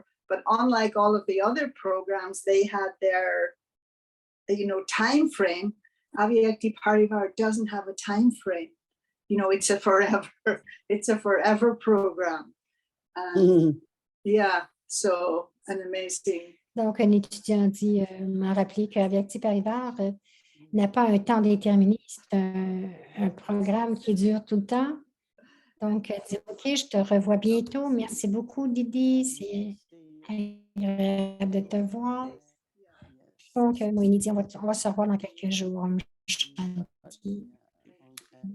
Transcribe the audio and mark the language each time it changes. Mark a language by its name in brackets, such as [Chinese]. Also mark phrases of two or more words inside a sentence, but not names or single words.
[English] But unlike all of the other programs, they had their, time frame. Avyakti Parivar doesn't have a time frame. It's a forever program. And yeah, so an amazing. [French] Donc, un étudiant m'a rappelé qu'Avyakti Parivar n'a pas un temps déterminé. C'est un programme qui dure tout le temps. Donc, elle dit, OK, je te revois bientôt. Merci beaucoup, Didi. C'est agréable de te voir. [English] Yes. [French] Donc, moi et Lydie, on va se revoir dans quelques jours. [Sanskrit] Om [English] But [Sanskrit] Shanti. [English] yeah, all [Sanskrit] Om [English] happy.